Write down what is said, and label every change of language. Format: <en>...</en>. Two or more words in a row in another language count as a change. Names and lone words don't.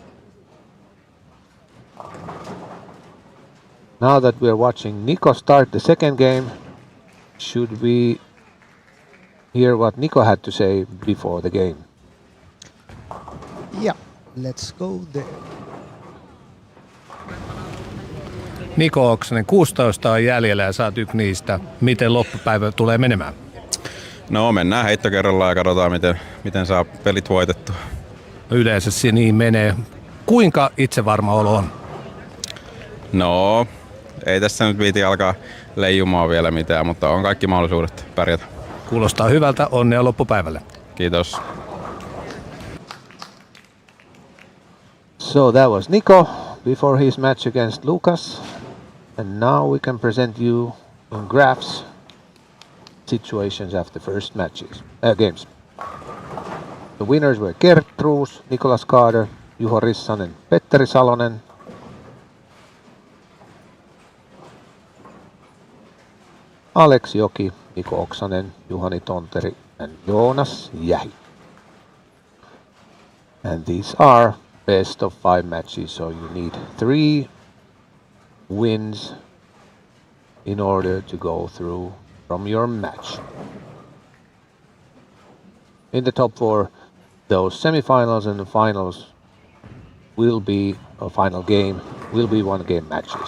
<en>Now that we are watching Nico start the second game, should we hear what Nico had to say before the game? Yeah, let's go there.</en> <fi>Niko Oksanen, 16 on jäljellä ja saat yksi niistä. Miten loppupäivä tulee menemään? No mennään heitto kerrallaan ja katsotaan miten saa pelit voitettua. Yleensä se niin menee. Kuinka itsevarma olo on? No, ei tässä nyt viiti alkaa leijumaan vielä mitään, mutta on kaikki mahdollisuudet pärjätä. Kuulostaa hyvältä, onnea loppupäivälle. Kiitos.</fi> <en>So that was Nico before his match against Lucas. And now we can present you in graphs situations after first games. The winners were Gert Truus, Nicholas Carter, Juho Rissanen, Petteri Salonen. Alex Joki, Niko Oksanen, Juhani Tonteri and Joonas Jähi. And these are best of 5 matches, so you need 3 wins in order to go through from your match. In the top 4, those semifinals and the finals will be, a final game, will be 1-game matches.</en>